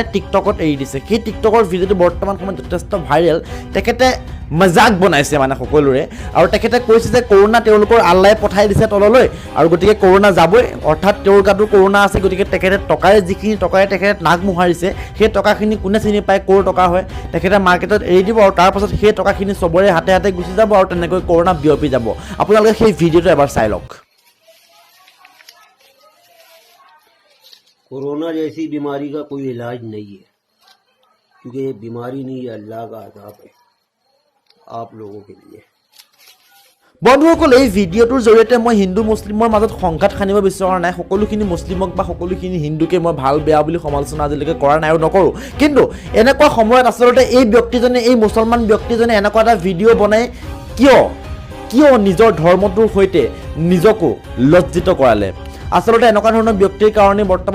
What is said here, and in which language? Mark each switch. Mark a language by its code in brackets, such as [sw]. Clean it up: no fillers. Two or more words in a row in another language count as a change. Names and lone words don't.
[as] টিকটকত এৰি দিছে সেই টিকটকৰ ভিডিঅ'টো বৰ্তমান সময়ত যথেষ্ট ভাইৰেল তেখেতে মজাক বনাইছে মানে সকলোৰে আৰু তেখেতে কৈছে যে কৰোনা তেওঁলোকৰ আল্লাই পঠাই দিছে তললৈ আৰু গতিকে কৰোনা যাবই অৰ্থাৎ তেওঁৰ গাটো কৰোনা আছে গতিকে তেখেতে টকাৰে যিখিনি টকাৰে তেখেতে নাক মোহাৰিছে সেই টকাখিনি কোনে চিনি পায় ক'ৰ টকা হয় তেখেতে মাৰ্কেটত এৰি দিব আৰু তাৰ পাছত সেই টকাখিনি চবৰে হাতে হাতে গুচি যাব আৰু তেনেকৈ কৰোনা বিয়পি যাব আপোনালোকে সেই ভিডিঅ'টো এবাৰ চাই লওক [hi] कोरोना जैसी बीमारी का कोई इलाज नहीं है क्योंकि ये बीमारी नहीं है अल्लाह का अज़ाब है आप लोगों के लिए [as] বন্ধুসকল এই ভিডিঅ'টোৰ জৰিয়তে মই হিন্দু মুছলিমৰ মাজত সংঘাত খানিব বিচৰা নাই সকলোখিনি মুছলিমক বা সকলোখিনি হিন্দুকে মই ভাল বেয়া বুলি সমালোচনা আজিলৈকে কৰা নাই আৰু নকৰোঁ কিন্তু এনেকুৱা সময়ত আচলতে এই ব্যক্তিজনে এই মুছলমান ব্যক্তিজনে এনেকুৱা এটা ভিডিঅ' বনাই কিয় নিজৰ ধৰ্মটোৰ সৈতে নিজকো লজ্জিত কৰালে আচলতে এনেকুৱা ধৰণৰ ব্যক্তিৰ কাৰণে বৰ্তমান